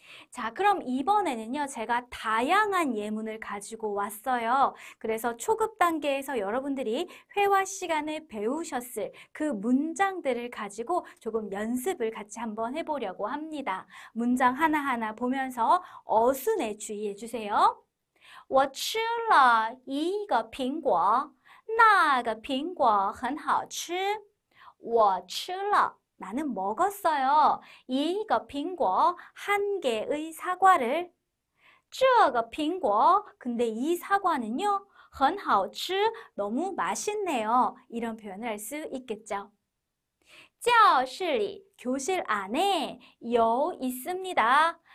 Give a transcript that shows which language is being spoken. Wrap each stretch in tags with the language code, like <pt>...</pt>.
<ko>자, 그럼 이번에는요, 제가 다양한 예문을 가지고 왔어요. 그래서 초급 단계에서 여러분들이 회화 시간에 배우셨을 그 문장들을 가지고 조금 연습을 같이 한번 해보려고 합니다. 문장 하나하나 보면서 어순에 주의해 주세요.</ko> <zh>我吃了一个苹果，那个苹果很好吃。我吃了</zh> <ko>나는 먹었어요.</ko> <zh>一个苹果</zh> <ko>한 개의 사과를.</ko> <zh>这个苹果</zh> <ko>근데 이 사과는요.</ko> <zh>很好吃</zh> <ko>너무 맛있네요. 이런 표현을 할 수 있겠죠.</ko> <zh>教室里</zh> <ko>교실 안에</ko> <zh>有</zh> <ko>있습니다.</ko>